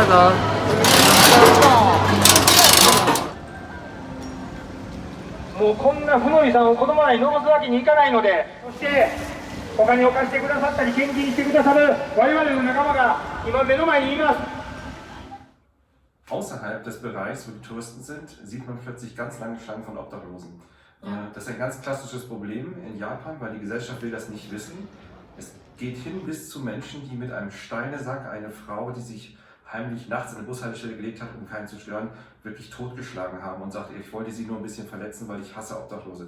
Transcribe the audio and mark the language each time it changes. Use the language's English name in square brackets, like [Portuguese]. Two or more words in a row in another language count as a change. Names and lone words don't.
[Japanese] もうこんな負の遺産を子供らに残すわけにいかないので、そしてお金を貸してくださったり献金してくださる我々の仲間が今目の前にいます。 [German] Außerhalb des Bereichs, wo die Touristen sind, sieht man plötzlich ganz lange Schlangen von Obdachlosen. Das ist ein ganz klassisches Problem in Japan, weil die Gesellschaft will das nicht wissen. Es geht hin bis zu Menschen, die mit einem Steinesack eine Frau, die sich heimlich nachts in eine Bushaltestelle gelegt hat, um keinen zu stören, wirklich totgeschlagen haben und sagt, ich wollte sie nur ein bisschen verletzen, weil ich hasse Obdachlose.